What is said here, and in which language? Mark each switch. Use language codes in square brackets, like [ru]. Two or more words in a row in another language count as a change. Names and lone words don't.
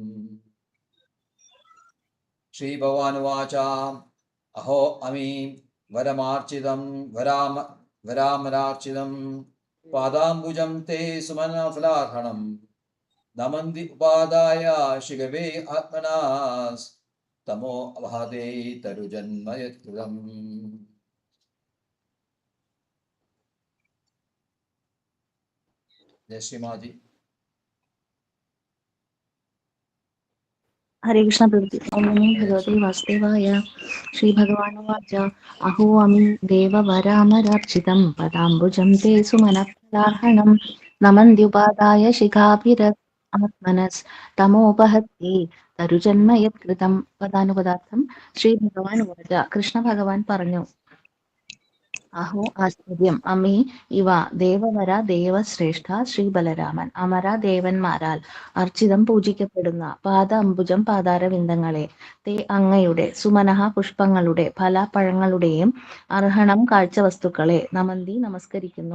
[sa] ശ്രീ ഭഗവാൻ ഉവാച അഹോ അമീ വരാമരാർച്ചിതം പാദാംബുജം തേ സുമനഫലാർഹണം നമന്തി ഉപാദായ ശിഖവേ ആത്മനാസ് തമോ അവഹതേ തരുജന്മ യത്കൃതം. [ml] ജയശ്രീമാജി. [sa] हरे कृष्ण प्रभु। ओम नमो भगवते वासुदेवाय। श्री भगवानुवाच अहो अमी देववरामरार्चितं पदाम्बुजं ते सुमनफलार्हणं नमन्त्युपादाय शिखाभिरत्मनस्तमोपहत्ये തരുജന്മ യത്കൃതം. [ml] പദാനുപദാർത്ഥം. [sa] ശ്രീ ഭഗവാൻ ഉവാച, [ml] കൃഷ്ണ ഭഗവാൻ പറഞ്ഞു, അഹോ ആശ്ചര്യം, അമ്മേ ഇവ ദേവവര ദേവശ്രേഷ്ഠ ശ്രീ ബലരാമൻ അമര ദേവന്മാരാൽ അർച്ചിതം പൂജിക്കപ്പെടുന്ന [sa] പാദ അംബുജം [ml] പാതാരവിന്ദങ്ങളെ തേ അങ്ങയുടെ സുമനഹ പുഷ്പങ്ങളുടെ ഫലപഴങ്ങളുടെയും അർഹണം കാഴ്ചവസ്തുക്കളെ നമന്തി നമസ്കരിക്കുന്നു.